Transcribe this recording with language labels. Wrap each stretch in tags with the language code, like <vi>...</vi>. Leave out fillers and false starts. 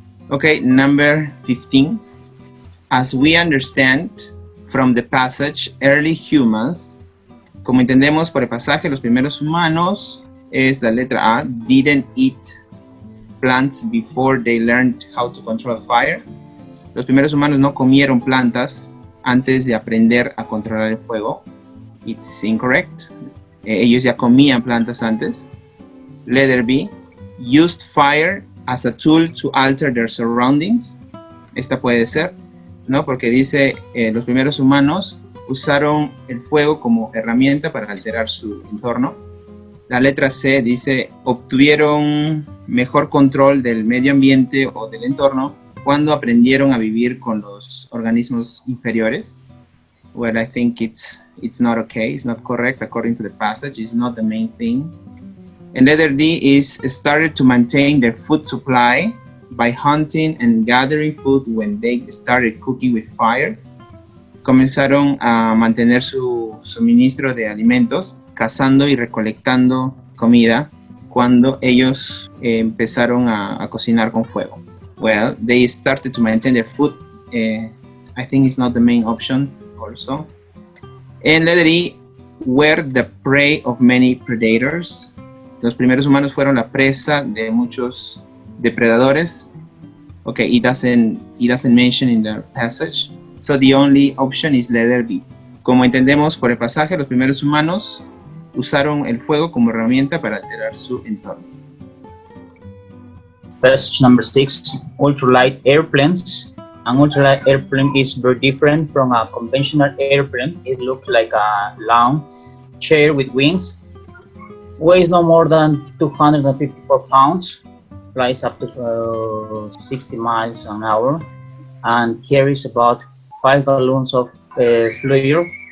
<en>Okay, number 15. As we understand from the passage, early humans,</en> <es>como entendemos por el pasaje, los primeros humanos, es la letra A,</es> <en>didn't eat plants before they learned how to control fire.</en> <es>Los primeros humanos no comieron plantas antes de aprender a controlar el fuego.</es> <en>It's incorrect.</en> <es>Ellos ya comían plantas antes.</es> <en>Letter B, used fire as a tool to alter their surroundings.</en> <es>Esta puede ser, ¿no? Porque dice, los primeros humanos usaron el fuego como herramienta para alterar su entorno. La letra C dice, obtuvieron mejor control del medio ambiente o del entorno cuando aprendieron a vivir con los organismos inferiores.</es> <en>Well, I think it's not okay. It's not correct according to the passage. It's not the main thing. And letter D is started to maintain their food supply by hunting and gathering food when they started cooking with fire.</en> <es>Comenzaron a mantener su suministro de alimentos, cazando y recolectando comida cuando ellos empezaron a cocinar con fuego.</es> <en>Well, they started to maintain their food. I think it's not the main option also. And letter E, were the prey of many predators.</en> <es>Los primeros humanos fueron la presa de muchos depredadores.</es> <en>Okay, it doesn't mention in the passage. So the only option is letter B.</en> <es>Como entendemos por el pasaje, los primeros humanos usaron el fuego como herramienta para alterar su entorno.</es> <en>Passage number 6, ultralight airplanes. An ultralight airplane is very different from a conventional airplane. It looks like a long chair with wings, weighs no more than 254 pounds, flies up to 60 miles an hour, and carries about 5 gallons of fuel.</en>